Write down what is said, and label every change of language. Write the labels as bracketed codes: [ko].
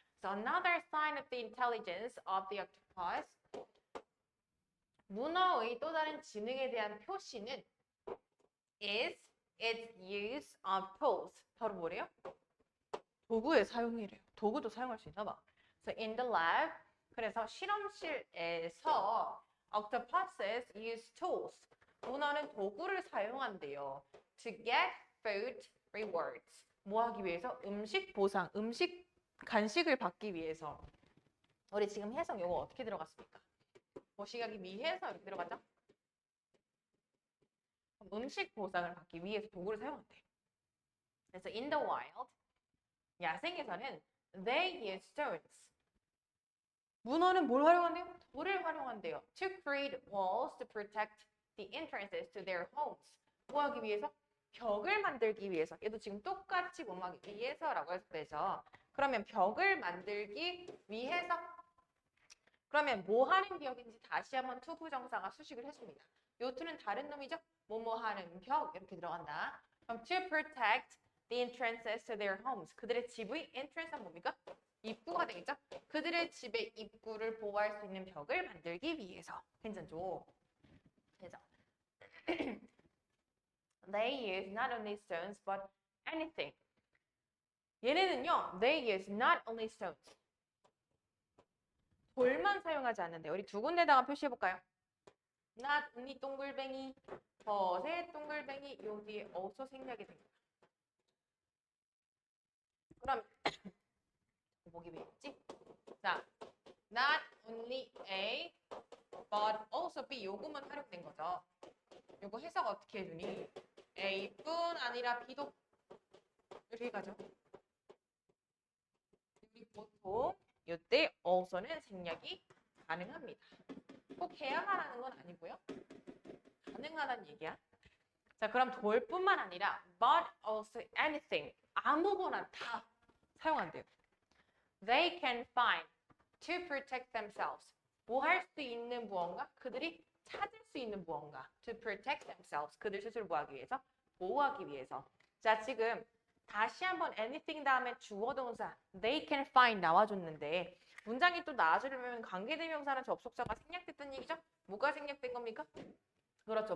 [en] So another sign of the intelligence of the octopus. [ko] 문어의 또 다른 지능에 대한 표시는 [en] is its use of tools. [ko] 바로 뭐래요? 도구의 사용이래요. 도구도 사용할 수 있나 봐. [en] So in the lab, [ko] 그래서 실험실에서 [en] octopuses use tools. [ko] 문어는 도구를 사용한대요. [en] To get food rewards. [ko] 뭐 하기 위해서? 음식 보상, 음식 간식을 받기 위해서. 우리 지금 해석 요거 어떻게 들어갔습니까? 모시기 위해서 이렇게 들어가죠? 음식 보상을 받기 위해서 도구를 사용한대. 그래서 [en] in the wild, [ko] 야생에서는 [en] they use stones. [ko] 문어는 뭘 활용한대요? 돌을 활용한대요. [en] To create walls to protect the entrances to their homes. [ko] 뭐 하기 위해서? 벽을 만들기 위해서. 얘도 지금 똑같이 뭐 하기 위해서라고 해서 되죠. 그러면 벽을 만들기 위해서. 그러면 뭐 하는 벽인지 다시 한번 투부정사가 수식을 해줍니다. 요 투는 다른 놈이죠? 뭐뭐 하는 벽 이렇게 들어간다. 그럼 [en] to protect the entrances to their homes. [ko] 그들의 집의 entrance는 뭡니까? 입구가 되겠죠? 그들의 집의 입구를 보호할 수 있는 벽을 만들기 위해서. 괜찮죠? [en] 그래서 they use not only stones but anything. [ko] 얘네는요, [en] they use not only stones. [ko] 돌만 사용하지 않는데 우리 두 군데다가 표시해 볼까요? not only 동글뱅이, 버세 동글뱅이 요 뒤에 also 생략이 됩니다. 그럼 보기 왜 있지? 자, [en] not only A but also B [ko] 요거만 활용된 거죠. 요거 해석 어떻게 해주니? A뿐 아니라 B도 이렇게 가죠. 우리 보통 이때 also는 생략이 가능합니다. 꼭 해야만 하는 건 아니고요. 가능하다는 얘기야. 자, 그럼 돌뿐만 아니라 [en] but also anything [ko] 아무거나 다 사용한대요. [en] They can find to protect themselves. [ko] 뭐 할 수 있는 무언가? 그들이 찾을 수 있는 무언가. [en] To protect themselves. [ko] 그들 스스로 뭐 하기 위해서? 보호하기 위해서. 자, 지금 다시 한번 anything 다음에 주어 동사 [en] they can find [ko] 나와줬는데 문장이 또 나와주려면 관계대명사랑 접속사가 생략됐다는 얘기죠? 뭐가 생략된 겁니까? 그렇죠.